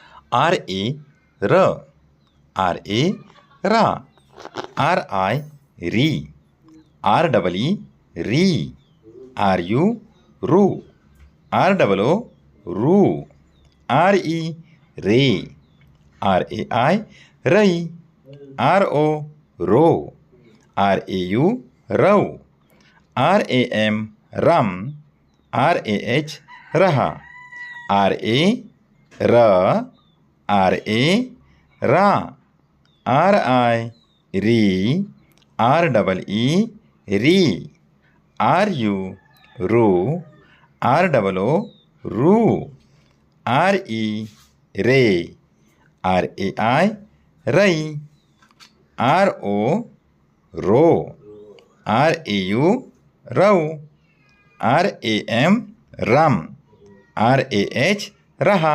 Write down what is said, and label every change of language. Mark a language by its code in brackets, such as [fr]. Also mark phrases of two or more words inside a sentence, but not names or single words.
[en] R A ra, R A raa, R I ri, R double E ri, R U ru, R double O ru, R E re, R A I rai, R O ro, R A U rau, R A M ram, R A H raha, R A ra, R A raa, R I ri, R double E ri, R U ru, R double O ru, R E re, R A I rai, R O ro, R A U rau, R A M ram, R A H raha.